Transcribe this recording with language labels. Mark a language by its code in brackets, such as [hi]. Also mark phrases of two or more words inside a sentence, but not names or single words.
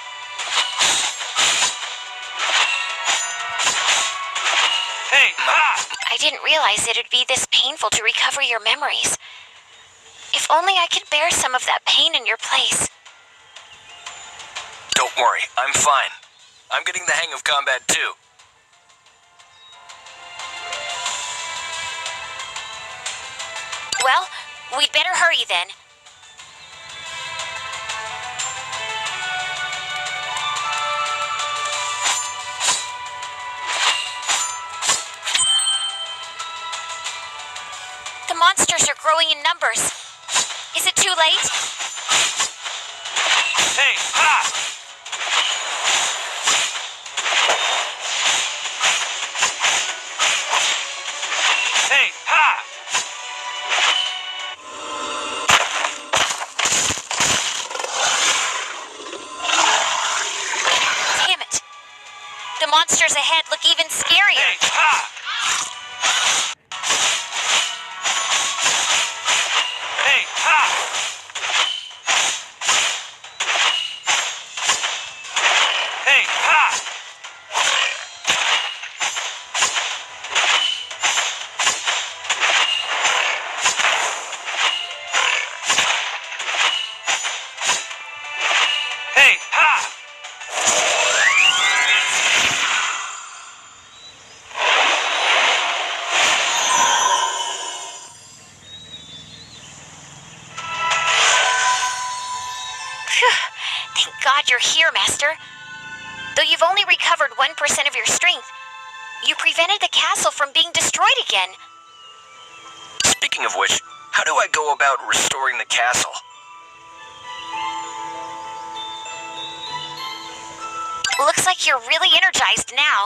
[en] Hey, ha! I didn't realize it'd be this painful to recover your memories. If only I could bear some of that pain in your place. Don't worry, I'm fine. I'm getting the hang of combat too. Well, we'd better hurry then. The monsters are growing in numbers. Is it too late? Hey, ha! Hey, ha! Damn it. The monsters ahead look even scarier. Hey, ha! Hey, ha! Hey, ha! Hey, ha! Phew. Thank God you're here, Master. Though you've only recovered 1% of your strength, you prevented the castle from being destroyed again. Speaking of which, how do I go about restoring the castle? Looks like you're really energized now.